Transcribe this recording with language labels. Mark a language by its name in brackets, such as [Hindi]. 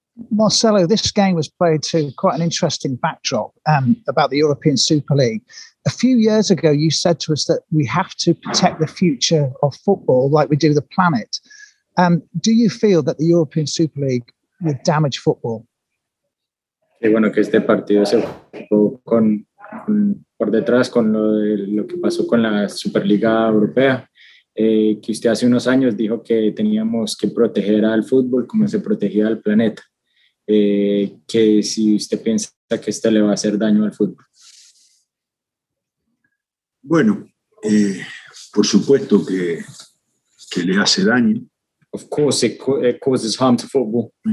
[English] Marcelo, this game was played to quite an interesting backdrop about the European Super League. A few years ago, you said to us that we have to protect the future of football like we do the planet. Do you feel that the European Super League would damage football? [Spanish] Y bueno, que este partido se jugó por detrás con lo que pasó con la Superliga Europea, que usted hace unos años dijo que teníamos que proteger al fútbol como se protegía al planeta. Que si usted piensa que esto le va a hacer daño al fútbol. Bueno, por supuesto que le hace daño. [English] Of course, it causes harm to football.